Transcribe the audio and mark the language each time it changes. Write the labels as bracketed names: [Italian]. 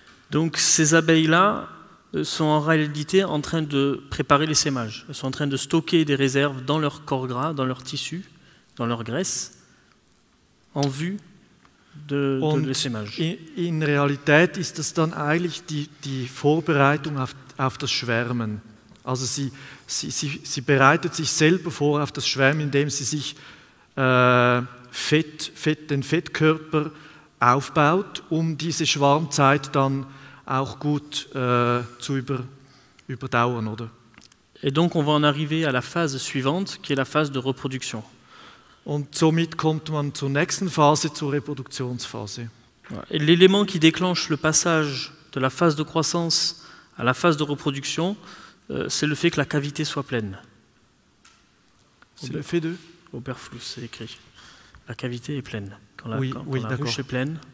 [French] Donc ces abeilles-là sont en réalité en train de préparer l'essaimage. Elles sont en train de stocker des réserves dans leur corps gras, dans leur tissu, dans leur graisse, en vue de l'essaimage. [German] In Realität ist das dann eigentlich die Vorbereitung auf das Schwärmen. Also sie bereitet sich selber vor auf das Schwärmen, indem sie sich den Fettkörper aufbaut, um diese Schwarmzeit dann auch gut zu überdauern, oder? [French] Et donc on va en arriver à la phase suivante, qui est la phase de reproduction. [German] Und somit kommt man zur nächsten Phase, zur Reproduktionsphase. [French] Et l'élément qui déclenche le passage de la phase de croissance à la phase de reproduction, c'est le fait que la cavité soit pleine. C'est le fait de? Oberfluss, c'est écrit. La cavité est pleine. Quand la ruche est pleine.